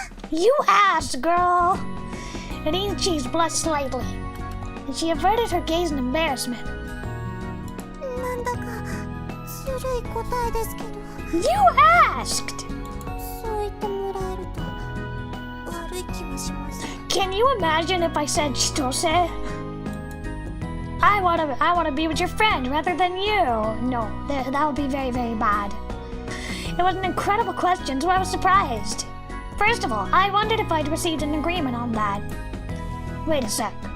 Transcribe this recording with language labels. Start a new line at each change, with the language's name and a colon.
English: You asked, girl. Rin's cheeks blushed slightly, and she averted her gaze in embarrassment.
Japanese: なんだかずるい答えですけど。
English: You asked!
Japanese: そう言ってもらえると悪い気もします。
English: Can you imagine if I said Chitose? I wanna be with your friend rather than you. No, that would be very, very bad. It was an incredible question, so I was surprised. First of all, I wondered if I'd received an agreement on that. Wait a sec.